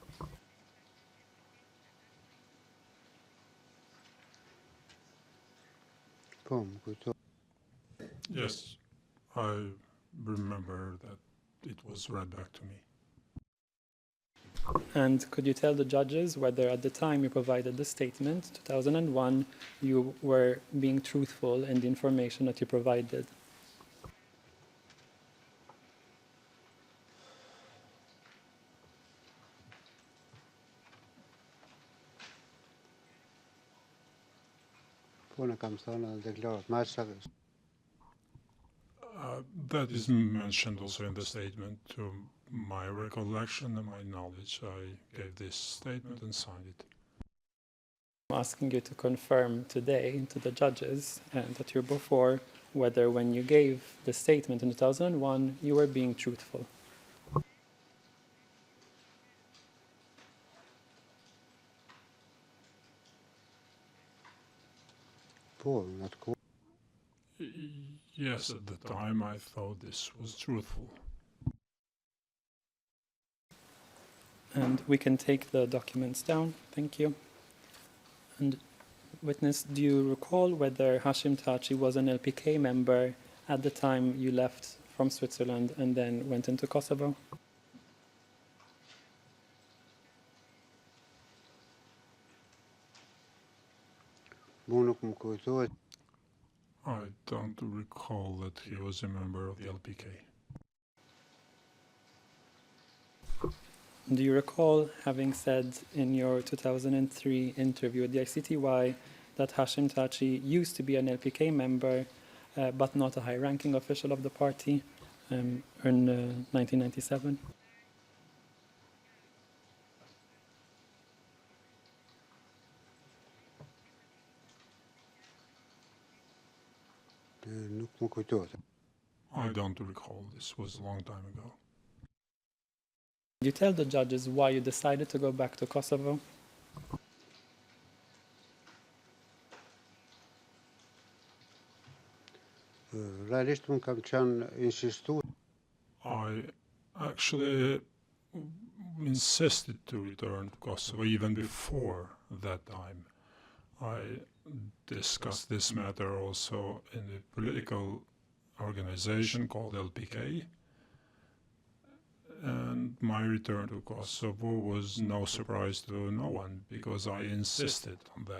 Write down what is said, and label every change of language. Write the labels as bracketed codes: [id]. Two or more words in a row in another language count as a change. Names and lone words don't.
[en] Yes, I remember that it was read back to me. And could you tell the judges whether at the time you provided the statement, 2001, you were being truthful in the information that you provided? [sq] Pune kam thënë deklarat më saktë. [en] That is mentioned also in the statement. To my recollection and my knowledge, I gave this statement and signed it. I'm asking you to confirm today to the judges that you're before whether when you gave the statement in 2001, you were being truthful. [sq] Po, në atë kohë [en] Yes, at the time I thought this was truthful. And we can take the documents down. Thank you. And witness, do you recall whether Hashim Thaçi was an LPK member at the time you left from Switzerland and then went into Kosovo? [sq] mu nuk më kujtohet. [en] I don't recall that he was a member of the LPK. Do you recall having said in your 2003 interview at the ICTY that Hashim Thaçi used to be an LPK member but not a high-ranking official of the party in 1997? [sq] Nuk më kujtohet. [en] I don't recall. This was a long time ago. Did you tell the judges why you decided to go back to Kosovo? [sq] Realisht unë kam qenë insistuar. [en] I actually insisted to return to Kosovo even before that time. I discussed this matter also in the political organization called LPK, and my return to Kosovo was no surprise to no one because I insisted on that.